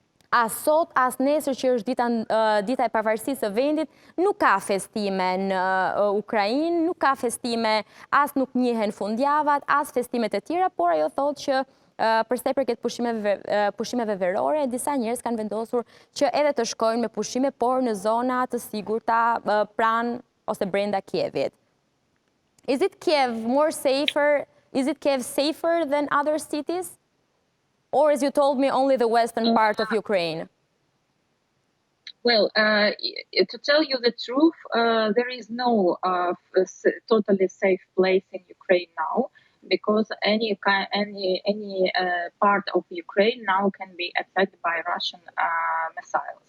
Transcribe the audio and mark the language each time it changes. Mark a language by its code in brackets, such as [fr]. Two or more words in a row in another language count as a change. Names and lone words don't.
[sq] as sot, as nesër që është dita e pavarësisë së vendit, nuk ka festime në Ukrainë, nuk ka festime, as nuk njihen fundjavat, as festimet e tjera, por ajo thotë që për sa i përket pushimeve verore, disa njerëz kanë vendosur që edhe të shkojnë me pushime, por në zona të sigurta pranë ose brenda Kievit. [en] Is it Kiev more safer? Is it Kiev safer than other cities? Or, as you told me, only the western part of Ukraine? Well, to tell you the truth, there is no totally safe place in Ukraine now, because any part of Ukraine now can be attacked by Russian missiles.